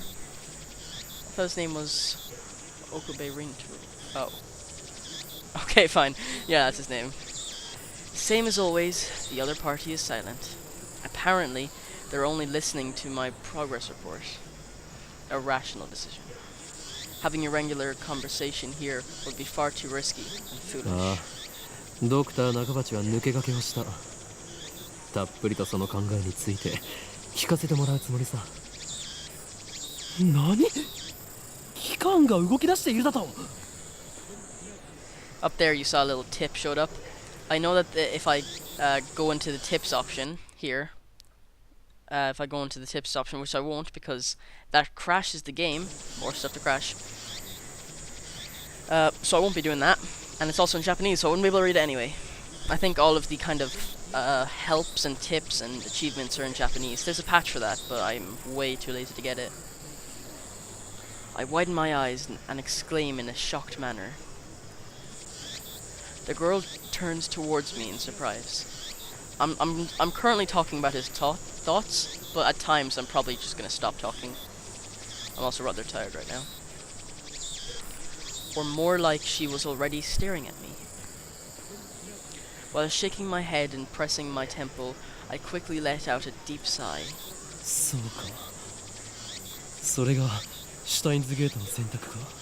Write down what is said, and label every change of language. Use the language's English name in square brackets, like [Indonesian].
[English] I thought his name was Okube Rin Tarot. Oh. Okay, fine. Yeah, that's his name. Same as always, the other party is silent. Apparently, they're only listening to my progress report. A rational decision. Having a regular conversation here would be far too risky and foolish. [Japanese] ドクター中鉢は抜け駆けをした。たっぷりとその考えについて聞かせてもらうつもりさ。何？機関が動き出しているだと。 [English] Up there you saw a little tip showed up. I know that if I go into the tips option here, if I go into the tips option, which I won't because that crashes the game, more stuff to crash. So I won't be doing that. And it's also in Japanese, so I wouldn't be able to read it anyway. I think all of the kind of helps and tips and achievements are in Japanese. There's a patch for that, but I'm way too lazy to get it. I widen my eyes and exclaim in a shocked manner. The girl turns towards me in surprise. I'm currently talking about his thoughts, but at times I'm probably just gonna stop talking. I'm also rather tired right now. Or more like she was already staring at me. While shaking my head and pressing my temple, I quickly let out a deep sigh. [Japanese] そうか。それがシュタインズゲートの選択か。